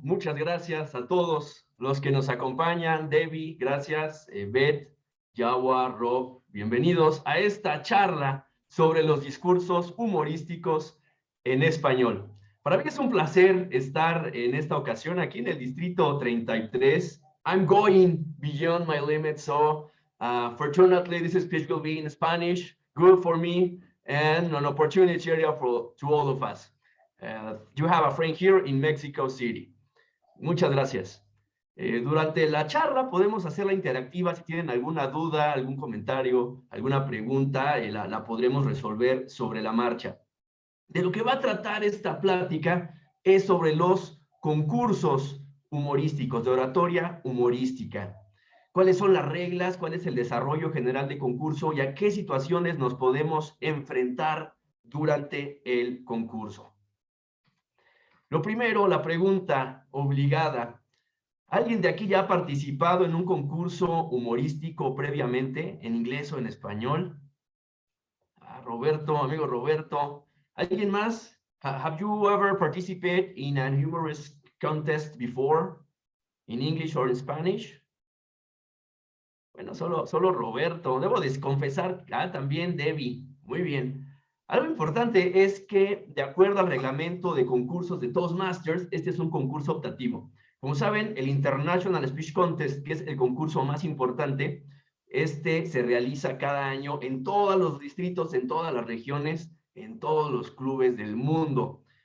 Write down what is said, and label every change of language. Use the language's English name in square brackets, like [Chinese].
[Spanish] Muchas gracias a todos los que nos acompañan. Debbie, gracias. Beth, Yawa, Rob, bienvenidos a esta charla sobre los discursos humorísticos en español. Para mí es un placer estar en esta ocasión aquí en el Distrito 33. [English] I'm going beyond my limits, so fortunately this speech will be in Spanish, good for me, and an opportunity area to all of us. You have a friend here in Mexico City. [Spanish] Muchas gracias. Durante la charla podemos hacerla interactiva. Si tienen alguna duda, algún comentario, alguna pregunta, la podremos resolver sobre la marcha. De lo que va a tratar esta plática es sobre los concursos humorísticos, de oratoria humorística. ¿Cuáles son las reglas? ¿Cuál es el desarrollo general de concurso? ¿Y a qué situaciones nos podemos enfrentar durante el concurso? Lo primero, la pregunta obligada. ¿Alguien de aquí ya ha participado en un concurso humorístico previamente, en inglés o en español? Roberto, amigo Roberto. ¿Alguien más? [English] Have you ever participated in a humorous contest before, in English or in Spanish? [Spanish] Bueno, solo Roberto. Debo confesar, también Debbie. Muy bien. Algo importante es que, de acuerdo al reglamento de concursos de Toastmasters, este es un concurso optativo. Como saben, el International Speech Contest, que es el concurso más importante, este se realiza cada año en todos los distritos, en todas las regiones, en todos los clubes del mundo.